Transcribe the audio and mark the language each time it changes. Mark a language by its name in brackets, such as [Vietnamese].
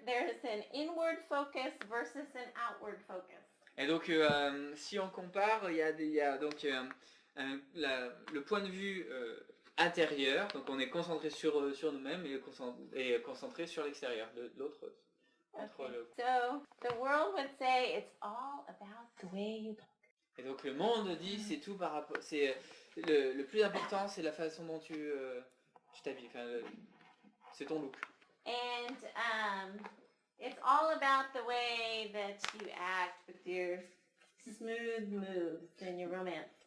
[English] There's an inward focus versus an outward focus. [French] Et donc, si on compare, il y a donc le point de vue intérieur, donc on est concentré sur nous-mêmes et concentré sur l'extérieur de l'autre. [English] Okay. So the world would say it's all about the way you talk. [French] Et donc le monde dit c'est tout par rapport, c'est le plus important, c'est la façon dont tu t'habilles, c'est ton look. [English] And it's all about the way that you act with your smooth moves and your romance.